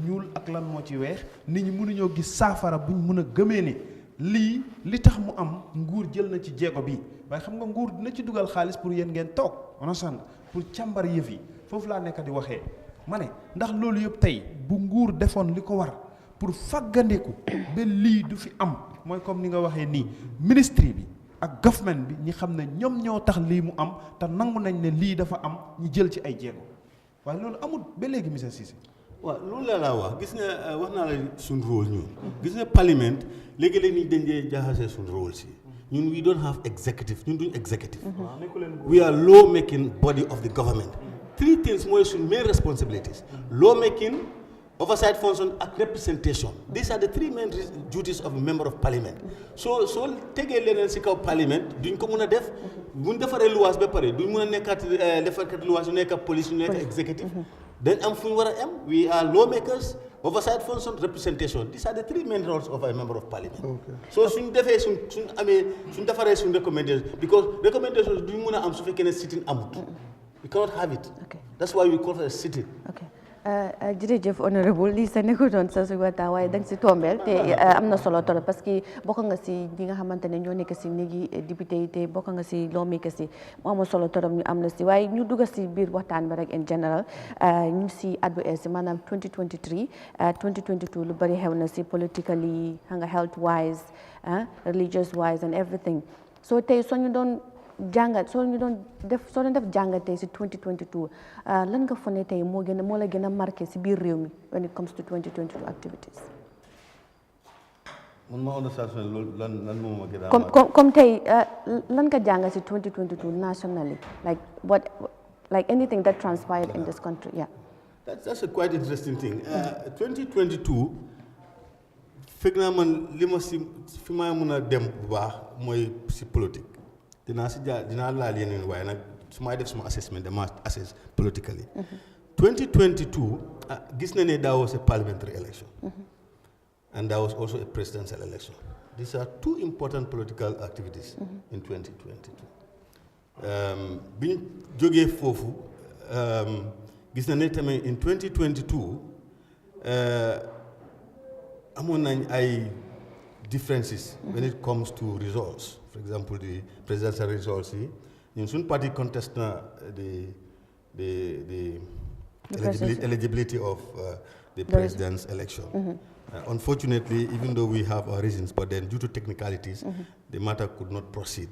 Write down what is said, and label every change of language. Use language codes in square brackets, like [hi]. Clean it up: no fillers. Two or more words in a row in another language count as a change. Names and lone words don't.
[wo] ñuul ak lan moo ci weex nit ñi mënuñoo gis saafara buñ mën a gëmee ne lii li tax mu am nguur jël na ci jéego bi waaye xam nga nguur dina ci dugal xaalis pour yéen ngeen toog understand pour càmbar yëf yi foofu laa nekk di waxee ma ne ndax loolu yëpp tey bu nguur defoon li ko war pour faggandeku ba lii du fi am mooy comme ni nga waxee nii ministry bi ak government bi ñi xam ne ñoom ñoo tax lii mu am te nangu nañ ne lii dafa am ñu jël ci ay jéego waaye loolu amul ba léegi monsieur Cissé. waaw loolu la wax gis nga wax naa la suñ rôle ñun gis nga parlement léegi-léegi dañ dee jaxasee suñ rôle si ñun [en] we don't have executive [wo] ñun duñ executive [en] we are law making body of the government three things [wo] mooy suñ [en] main responsibilities law making oversight function ak representation these are the three main duties of a member of parliament [wo] soo tegee leneen si kaw parliament duñ ko mun a def buñ defaree luwaas ba pare duñ mun a nekkaat defarkat luwaas yu nekk police yu nekk executive dañ am fu ñu war a am [en] we are lawmakers oversight function representation these are the three main roles of a member of parliament so [wo] suñ defee suñ defaree suñ [en] recommendation because recommendations [wo] duñ mun a am su fekkee ne sitting amut [en] we cannot have it that's why we call it a sitting [wo] jërëjëf honorable lii sa nekkutoon sa waxtaan waaye danga si tombeel te am na solo [fr] trop parce que [wo] bokk nga si ñi nga xamante ne ñoo nekk si néegi député yi te bokk nga si lawmakers si mu am solo trop ñu am na si waaye ñu dugg si biir waxtaan bi rek [en] in general [wo] ñu si at bu ees si maanaam 2023 2022 lu bari xew na si politically nga [en] health wise religious wise and everything so [wo] tey soo ñu doon def jàngatee si 2022 lan nga foog ne tey moo la gën a marqué si biir réew mi [en] when it comes to 2022 activities. [wo] man ma understand loolu lan moo ma gën a [en] comme [wo] tey lan nga jàngat si [en] 2022 nationally like anything that transpired in this country that's a quite interesting thing [wo] 2022 fekk naa man li ma si fi ma mën a dem bu baax mooy si politique dinaa laal yeneen waaye nag su may def suma assessment dama assess politically 2022 gis na ne [en] that was a parliamentary election and that was also a presidential election these are two important political activities in [wo] 2022 biñ jógee foofu gis na ne tamit [en] in 2022 [wo] amoon nañ ay differences [en] when it comes to results. For example, the presidential results. In some party contest the eligibility of the president's election. Unfortunately, even though we have our reasons, but then due to technicalities, the matter could not proceed.